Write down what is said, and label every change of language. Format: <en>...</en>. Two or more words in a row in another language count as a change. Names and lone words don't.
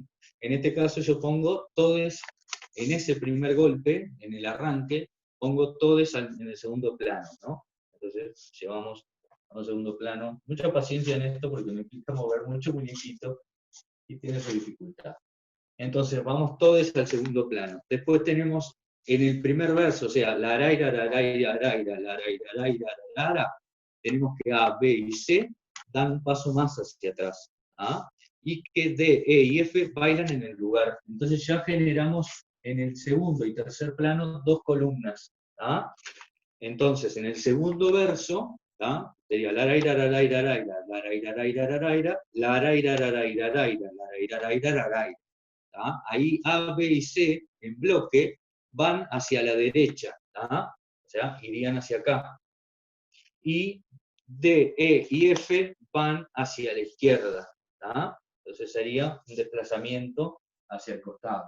<es>En este caso yo pongo todos en ese primer golpe, en el arranque, pongo todos en el segundo plano, ¿no? Entonces llevamos a un segundo plano. Mucha paciencia en esto porque me implica mover mucho muñequito y tiene su dificultad. Entonces vamos todos al segundo plano. Después tenemos en el primer verso, o sea, la araira, la araira, la araira, la araira, la araira, la araira, tenemos que A, B y C dan un paso más hacia atrás. ¿Ah? Y que D, E y F bailan en el lugar. Entonces ya generamos en el segundo y tercer plano dos columnas. ¿Ah? Entonces, en el segundo verso, ¿ah? Sería la araira, la araira, la araira, la araira, la araira, la araira, la araira, la araira, la araira, la araira, la araira, la araira. Ahí A, B y C en bloque van hacia la derecha, o sea, irían hacia acá. Y D, E y F van hacia la izquierda. Entonces sería un desplazamiento hacia el costado.</es>